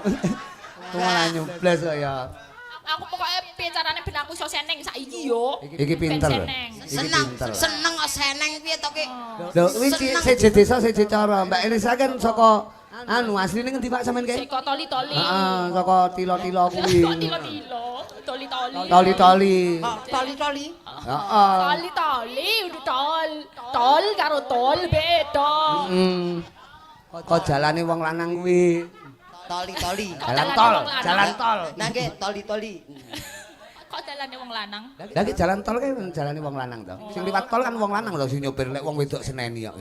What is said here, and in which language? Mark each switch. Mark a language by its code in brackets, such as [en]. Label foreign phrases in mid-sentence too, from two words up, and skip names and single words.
[jv] Malah nyubles kok ya. Aku pokoknya piye carane ben aku iso seneng saiki yo. Iki pinter. Seneng kok seneng piye to ki? Lho wis siji desa siji cara. Mbak Elisa kan saka anu asline ngendi Pak sampean kae? Seko toli-toli. Heeh, saka tilo-tilo kuwi. Tilo-tilo. Toli-toli. Toli-toli. Toli-toli. Heeh. Toli-toli udah tol. Tol karo tol beda. Kok jalane wong lanang kuwi. Toli-toli. Jalan tol. Nah nggih toli-toli. Kok dalane wong lanang? Lah iki jalan tol kan jalane wong lanang to. Sing liwat tol kan wong lanang to sing nyopir lek wong wedok seneni kok.